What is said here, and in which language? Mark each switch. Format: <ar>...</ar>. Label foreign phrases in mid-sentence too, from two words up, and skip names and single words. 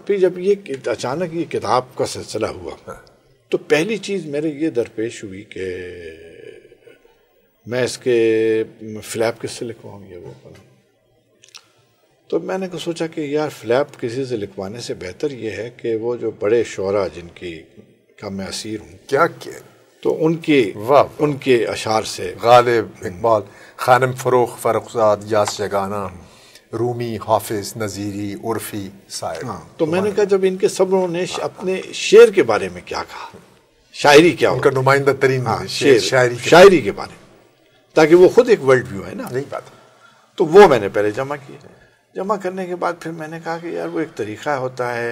<ur>پھر جب یہ اچانک یہ کتاب کا سلسلہ ہوا تو پہلی چیز میرے یہ درپیش ہوئی کہ میں اس کے فلیپ کس سے لکھواؤں یہ وہ بنا. تو میں نے سوچا کہ یار فلیپ کسی سے لکھوانے سے بہتر یہ ہے کہ وہ جو بڑے شعراء جن کی کا میں اسیر ہوں کیا کیا تو ان کے اشعار سے غالب، اقبال، خانم فروخ، فرخزاد، یاس جگانا، رومی، حافظ، نظیری، عرفی، سائر. تو میں نے کہا جب ان کے سب نے اپنے شعر کے بارے میں کیا کہا، شاعری کیا ان کا</ur> <fa>نمائندہ ترین</fa> <ur>شاعری کے بارے میں، تاکہ وہ خود ایک</ur> <en>world view</en> <ur>ہے نا. نہیں بات. تو وہ میں نے پہلے جمع کیا. جمع کرنے کے بعد پھر میں نے کہا کہ یار وہ ایک طریقہ ہوتا ہے.</ur>